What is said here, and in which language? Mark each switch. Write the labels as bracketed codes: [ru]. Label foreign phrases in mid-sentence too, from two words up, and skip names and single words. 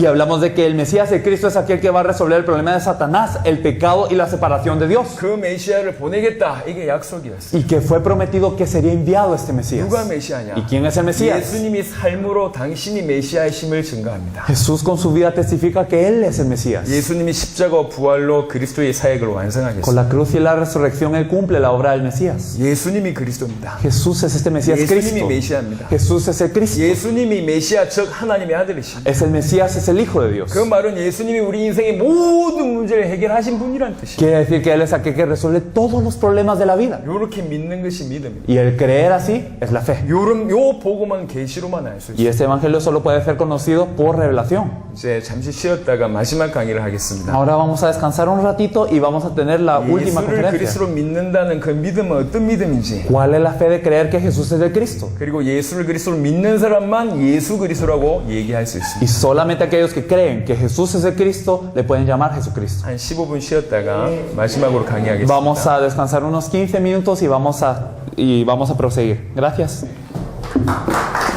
[es] Y hablamos de que el Mesías, el Cristo, es aquel que va a resolver el problema de Satanás, el pecado y la separación de Dios. [ko] 그 메시아를 보내겠다, 이게 약속이었어요. [es] Y que fue prometido que sería enviado este Mesías. [ko] 누가 메시아냐? [es] ¿Y quién es el Mesías? [ko] 예수님이 삶으로 당신이 메시아의 심을 증거합니다. [es] Jesús con su vida testifica que Él es el Mesías. [ko] 예수님이 십자가 부활로 그리스도의 사역을 [es] Con [ko] 완성하겠습니다. [es] la cruz y la resurrección Él cumple la obra del Mesías. [ko] 예수님이 그리스도입니다. [es] Jesús es este Mesías [ko] 예수님이 [es] Cristo. [ko] 메시아입니다. [es] Jesús es el Cristo. [ko] 예수님이 메시아 즉 하나님의 아들이십니다. [es] Es el Mesías, es el Hijo de Dios. [ko] 그 말은 예수님이 우리 인생의 모든 문제를 해결하신 분이란 뜻이에요. [es] Quiere decir que Él es aquel que resuelve todos los problemas de la vida. [ko] 이렇게 믿는 것이 믿음입니다. [es] Y el creer así es la fe. [ko] 요 복음은 계시로만 알 수 있어요. [es] Y este evangelio solo puede ser conocido por revelación. [ko] 이제 잠시 쉬었다가 마지막 강의를 하겠습니다. [es] Ahora vamos a descansar un ratito y vamos a tener la última [ko] 예수를 [es] conferencia. [ko] 그리스도로 믿는다는 그 믿음은 어떤 믿음인지, [es] ¿Cuál es la fe de creer que Jesús es el Cristo? [ko] 그리고 예수를 그리스도로 믿는 사람만 예수 그리스도라고 얘기할 수 있습니다. [es] Y solamente aquellos que creen que Jesús es el Cristo le pueden llamar Jesucristo. [ko] 한 15분 쉬었다가 마지막으로 강의하겠습니다. [es] Vamos a descansar unos 15 minutos y vamos a proseguir. Gracias.